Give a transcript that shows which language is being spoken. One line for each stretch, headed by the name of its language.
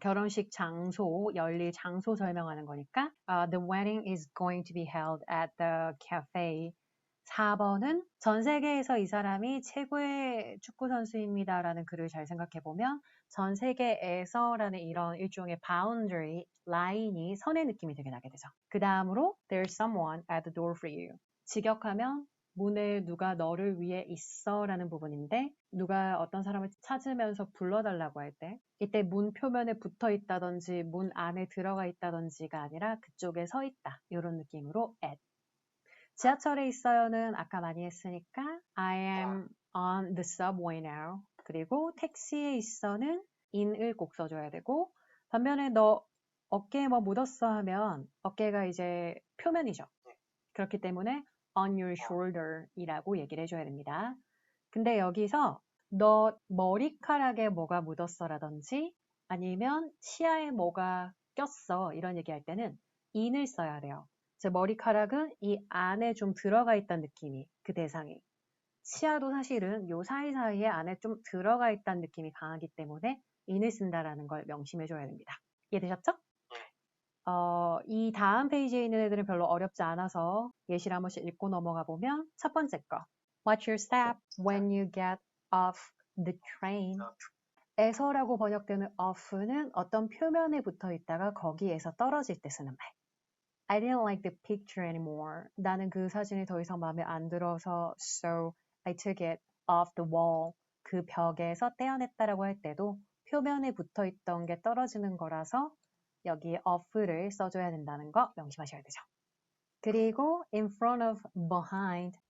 Korean: 결혼식 장소, 열릴 장소 설명하는 거니까
English: The wedding is going to be held at the cafe.
Korean: 4번은 전 세계에서 이 사람이 최고의 축구 선수입니다라는 글을 잘 생각해보면 전 세계에서라는 이런 일종의 boundary, 라인이 선의 느낌이 되게 나게 되죠. 그 다음으로
English: There's someone at the door for you.
Korean: 직역하면 문에 누가 너를 위해 있어 라는 부분인데 누가 어떤 사람을 찾으면서 불러달라고 할 때 이때 문 표면에 붙어 있다든지 문 안에 들어가 있다든지가 아니라 그쪽에 서 있다 이런 느낌으로 at. 지하철에 있어요는 아까 많이 했으니까
English: I am on the subway now.
Korean: 그리고 택시에 있어는 in을 꼭 써줘야 되고 반면에 너 어깨에 뭐 묻었어 하면 어깨가 이제 표면이죠. 그렇기 때문에 on your shoulder 이라고 얘기를 해줘야 됩니다. 근데 여기서 너 머리카락에 뭐가 묻었어 라든지 아니면 치아에 뭐가 꼈어 이런 얘기할 때는 in을 써야 돼요. 제 머리카락은 이 안에 좀 들어가 있다는 느낌이 그 대상이. 치아도 사실은 요 사이사이에 안에 좀 들어가 있다는 느낌이 강하기 때문에 in을 쓴다라는 걸 명심해줘야 됩니다. 이해되셨죠? 이 다음 페이지에 있는 애들은 별로 어렵지 않아서 예시를 한 번씩 읽고 넘어가 보면 첫 번째 거.
English: Watch your step when you get off the train.
Korean: 에서라고 번역되는 off는 어떤 표면에 붙어 있다가 거기에서 떨어질 때 쓰는 말.
English: I didn't like the picture anymore.
Korean: 나는 그 사진이 더 이상 마음에 안 들어서
English: so I took it off the wall.
Korean: 그 벽에서 떼어냈다라고 할 때도 표면에 붙어 있던 게 떨어지는 거라서 여기 off를 써줘야 된다는 거 명심하셔야 되죠.
English: 그리고 in front of, behind.